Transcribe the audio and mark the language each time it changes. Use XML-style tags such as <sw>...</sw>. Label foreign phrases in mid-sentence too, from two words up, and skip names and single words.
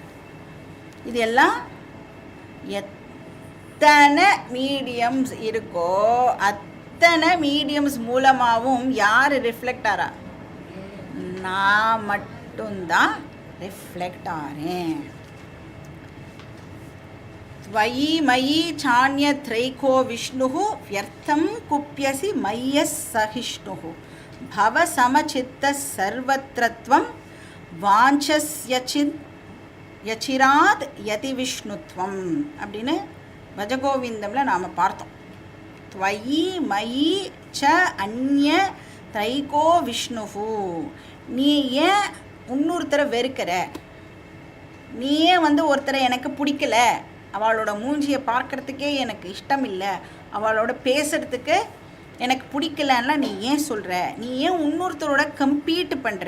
<ta>இது எல்லாம் எத்தனை மீடியம்ஸ் இருக்கோ அத்தனை மீடியம்ஸ் மூலமாகவும் யார் ரிஃப்ளெக்ட் ஆகிறா? நான் மட்டும்தான் ரிஃப்ளெக்ட் ஆகிறேன்.</ta> <sa>त्वयि मयि चान्यत्रैको विष्णुः व्यर्थं कुप्यसि मय्यः सहिष्णुः भवसमचित्तः सर्वत्रत्वं वाञ्छस्यचिन् यच्चिराद् यदि विष्णुत्वम्</sa> <ta>அப்படின்னு பஜகோவிந்தமில் நாம் பார்த்தோம்.</ta> <sa>त्वयि मयि च अन्य त्रैको विष्णुः.</sa> <ta>நீ ஏன் இன்னொருத்தரை வெறுக்கிற? நீ ஏன் வந்து ஒருத்தரை எனக்கு பிடிக்கல, அவளோட மூஞ்சியை பார்க்குறதுக்கே எனக்கு இஷ்டம் இல்லை, அவளோட பேசுகிறதுக்கு எனக்கு பிடிக்கலன்னா நீ ஏன் சொல்கிற? நீ ஏன் இன்னொருத்தரோட கம்பீட் பண்ணுற?</ta>